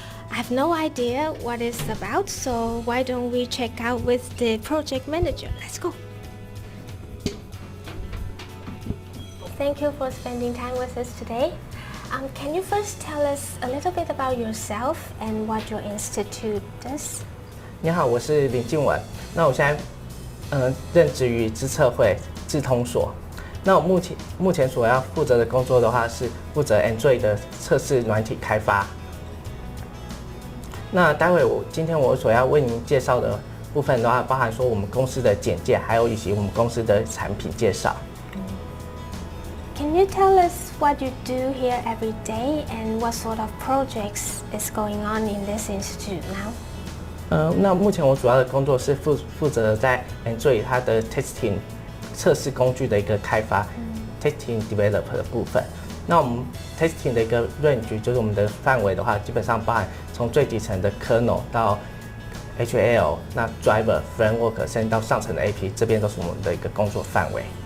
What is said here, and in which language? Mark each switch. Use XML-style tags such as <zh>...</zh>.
<en>I have no idea what it's about, so why don't we check out with the project manager. Let's go. Thank you for spending time with us today. Can you first tell us a little bit about yourself and what your institute does?</en> <zh>你好，我是林静文。那我现在任职于资策会智通所。那我目前所要负责的工作的话，是负责 Android 的测试软体开发。那待会今天我所要为您介绍的部分的话，包含说我们公司的简介，还有以及我们公司的产品介绍。</zh> <en>Can you tell us what you do here every day and what sort of projects is going on in this institute now?</en> <zh>那目前我主要的工作是负责在 Android 它的 testing 测试工具的一个开发，</zh> <en>testing develop</en> <zh>的部分。那我们 testing 的一个 range 就是我们的范围的话，基本上包含从最底层的 kernel 到 HL， 那 driver framework 甚至到上层的 AP， 这边都是我们的一个工作范围。</zh>